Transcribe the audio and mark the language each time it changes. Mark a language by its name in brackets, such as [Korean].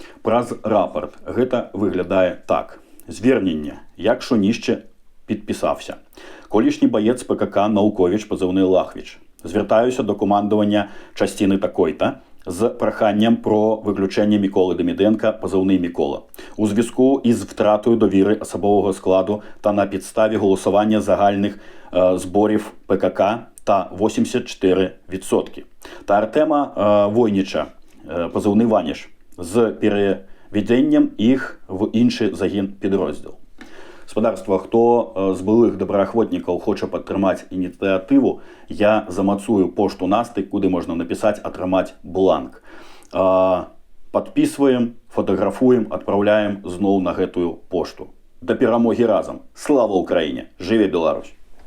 [Belarusian] Праз рапорт гэта выглядае так. [Ukrainian] Звернення, як шунішче підписався. Колішній боєць ПКК Наукович, позивний Лахвіч. Звертаюся до командування частини такої-то з проханням про виключення Миколи Деміденка, позивний Микола, у зв'язку із втратою довіри особового складу та на підставі голосування загальних зборів ПКК та 84%. Та Артема Войніча, позивний Ваніш, з переведенням їх в інший загін підрозділ. [Belarusian] Спадарства, хто з былых добраахвотнікаў хоча падтрымаць ініцыятыву, я замацую пошту Насты, куды можна напісаць «Атрымаць бланк». Падпісваем, фотаграфуем, адпраўляем зноў на гэтую пошту. Да перамогі разам. Слава Ўкраіне! Жыве Беларусь!